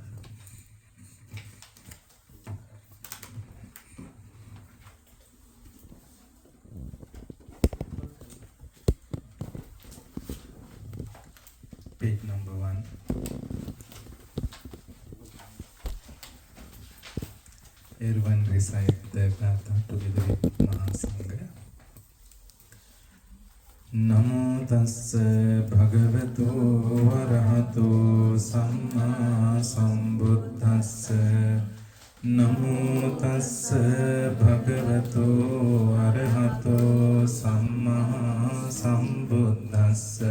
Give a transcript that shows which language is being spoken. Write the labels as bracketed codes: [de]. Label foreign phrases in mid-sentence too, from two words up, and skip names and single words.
[en] Page number 1. Everyone recite the Gatha together with Mahasangha. [pi] Namo tassa bhagavato arahato samma sambuddhassa නමෝ තස්ස භගවතු අරහතෝ සම්මා සම්බුද්දස්ස